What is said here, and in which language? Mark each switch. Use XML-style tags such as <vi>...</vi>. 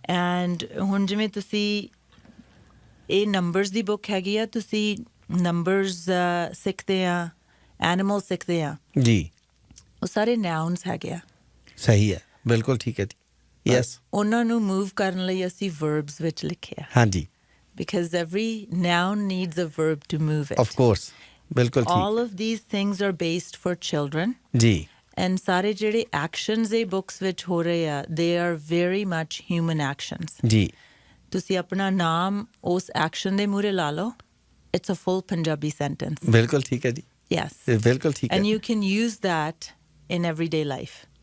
<pa>And ਹੁਣ ਜਿਵੇਂ ਤੁਸੀਂ ਇਹ ਨੰਬਰਸ ਦੀ ਬੁੱਕ ਹੈਗੀ ਆ ਤੁਸੀਂ ਨੰਬਰਸ ਸਿੱਖਦੇ ਆ ਐਨੀਮਲ ਸਿੱਖਦੇ ਆ। ਜੀ। ਉਹ ਸਾਰੇ ਨਾਊਨਸ ਹੈਗੇ ਆ। ਸਹੀ ਹੈ, ਬਿਲਕੁਲ ਠੀਕ ਹੈ ਜੀ। ਯੈਸ। ਉਹਨਾਂ ਨੂੰ ਮੂਵ ਕਰਨ ਲਈ ਅਸੀਂ ਵਰਬਸ ਵਿੱਚ ਲਿਖਿਆ। ਹਾਂਜੀ।</pa> <en>Because every noun needs a verb to move it. Of course.</en> <pa>ਬਿਲਕੁਲ ਠੀਕ।</pa> <en>All of these things are based for children.</en> <pa>ਜੀ।</pa> <en>And</en> <pa>ਸਾਰੇ ਜਿਹੜੇ actions ਇਹ books ਵਿੱਚ ਹੋ ਰਹੇ ਆ</pa> <en>they are very much human actions.</en> <pa>ਜੀ। ਤੁਸੀਂ ਆਪਣਾ ਨਾਮ ਉਸ action ਦੇ ਮੂਹਰੇ ਲਾ ਲਓ।</pa> <en>It's a full Punjabi sentence.</en> <pa>ਬਿਲਕੁਲ ਠੀਕ ਹੈ ਜੀ।</pa> <en>Yes.</en> <pa>ਬਿਲਕੁਲ ਠੀਕ ਹੈ।</pa> <en>And you can use that in everyday life.</en>